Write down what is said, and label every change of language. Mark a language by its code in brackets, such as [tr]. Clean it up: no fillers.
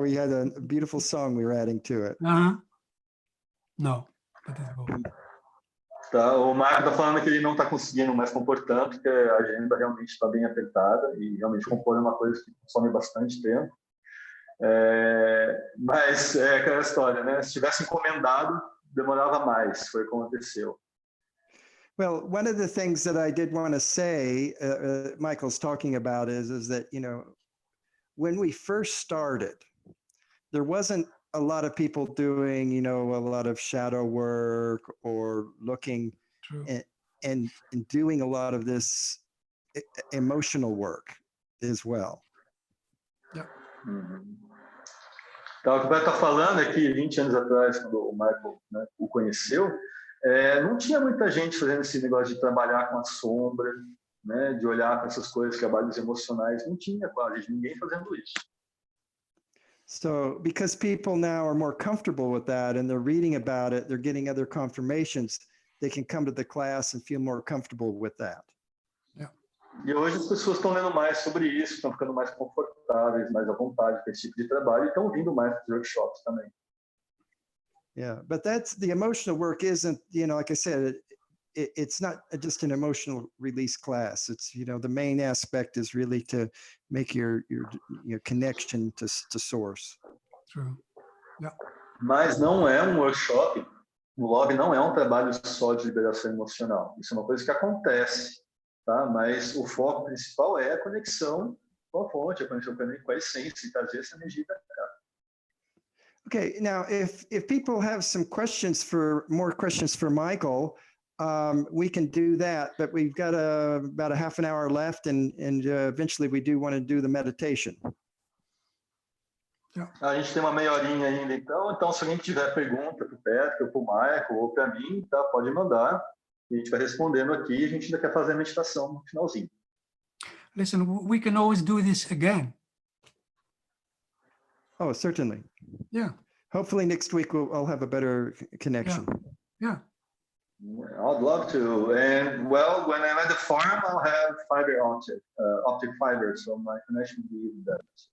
[en] We had a beautiful song we were adding to it. No, but it will. [pt] Tá, o Marco está falando que ele não está conseguindo mais compor tanto, porque a agenda realmente está bem apertada e realmente compor é uma coisa que consome bastante tempo. Mas é aquela história, né? Se tivesse encomendado, demorava mais, foi o que aconteceu. [en] Well, one of the things that I did want to say, Michael's talking about is that, when we first started, there wasn't a lot of people doing, a lot of shadow work or looking and doing a lot of this emotional work as well. Yeah. [pt] Então, o que o Beto está falando é que 20 anos atrás, quando o Michael, né, o conheceu, não tinha muita gente fazendo esse negócio de trabalhar com a sombra, né, de olhar para essas coisas, trabalhos emocionais, não tinha quase ninguém fazendo isso. [en] So because people now are more comfortable with that and they're reading about it, they're getting other confirmations, they can come to the class and feel more comfortable with that. Yeah. [pt] E hoje as pessoas estão lendo mais sobre isso, estão ficando mais confortáveis, mais à vontade com esse tipo de trabalho e estão vindo mais para os workshops também. [en] Yeah, but that's the emotional work isn't, like I said, it's not just an emotional release class. It's, the main aspect is really to make your connection to source. True. Yeah. [pt] Mas não é um workshop, o Love não é um trabalho só de liberação emocional. Isso é uma coisa que acontece, tá? Mas o foco principal é a conexão com a fonte, a conexão com a essência e trazer essa energia para cá. [en] Okay, now if people have some more questions for Michael, we can do that, but we've got about a half an hour left and eventually we do want to do the meditation. Yeah. [pt] A gente tem uma meia horinha ainda, então se alguém tiver pergunta para o Petro, para o Michael ou para mim, tá, pode mandar, e a gente vai respondendo aqui, e a gente ainda quer fazer a meditação no finalzinho. [en] Listen, we can always do this again. Oh, certainly. Yeah. Hopefully next week I'll have a better connection. Yeah. I'd love to. And well, when I'm at the farm, I'll have fiber optic fiber, so my connection will be even better.